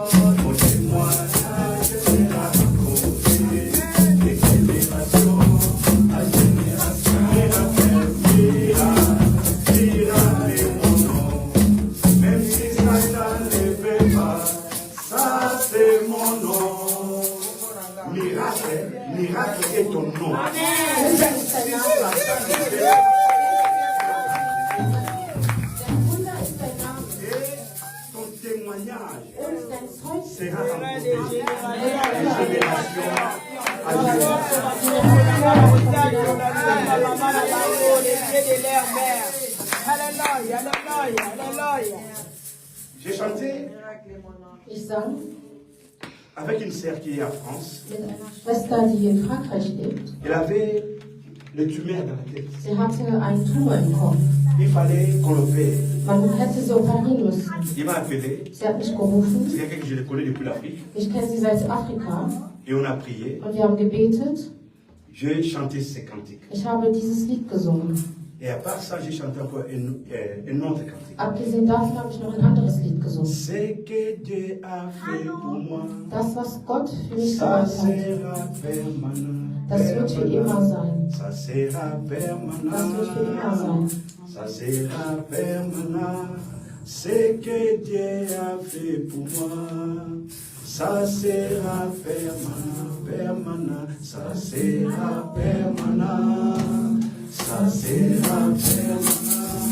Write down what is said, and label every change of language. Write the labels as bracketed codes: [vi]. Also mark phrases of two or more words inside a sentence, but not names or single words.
[fr] Mon témoignage sera raconté de génération à génération. Miracle, miracle est mon nom. Même si Satan ne veut pas, ça c'est mon nom. Miracle, miracle est ton nom. [de] Wunder ist dein Name. Der Wunder ist dein Name. [fr] Et ton témoignage [de] Und dein Zeugnis [fr] sera raconté de génération à génération. J'ai chanté [de] Ich sang [fr] avec une sœur qui est en France. [de] mit einer Schwester, die in Frankreich lebt. [fr] Elle avait le tumeur dans la tête. [de] Sie hatte einen Tumor im Kopf. [fr] Il fallait qu'on l'opère. [de] Man hätte sie operieren müssen. [fr] Il m'a appelé. [de] Sie hat mich gerufen. [fr] C'est quelqu'un que je le connais depuis l'Afrique. [de] Ich kenne sie seit Afrika. [fr] Et on a prié. [de] Und wir haben gebetet. [fr] J'ai chanté ces cantiques. [de] Ich habe dieses Lied gesungen. [fr] Et à part ça, j'ai chanté encore un autre cantique. [de] Abgesehen davon habe ich noch ein anderes Lied gesungen. [fr] Ce que Dieu a fait pour moi, [de] Das, was Gott für mich [fr] ça [de] gemacht hat, [fr] sera permanent. [de] das wird für immer sein. [fr] Ça sera permanent. [de] Das wird für immer sein. [fr] Ça sera permanent. Ce que Dieu a fait pour moi, ça sera permanent, permanent. Ça sera permanent. Ça sera permanent.